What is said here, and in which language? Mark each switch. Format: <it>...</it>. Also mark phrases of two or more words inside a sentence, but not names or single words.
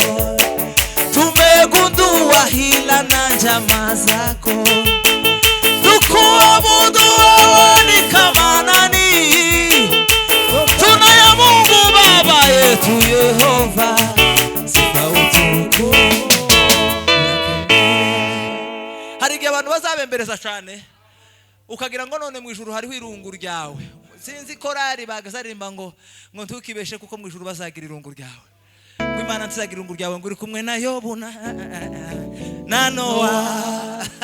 <sw>Tumegundua hila na njama zako, tukuabudu wewe ni kama nani? Tunaye Mungu Baba yetu Yehova, sifa utukufu.</sw> <rw>Harigihe abantu bazabembereza cyane ukagira ngo none mu ijuru hariho irungu ryawe. Sinzi korari bagazaririmba ngo ntukibeshe kuko mu ijuru bazagira irungu ryawe. Ngo Imana ntizagira irungu ryawe, ngo uri kumwe na Yobu na Nowa.</rw>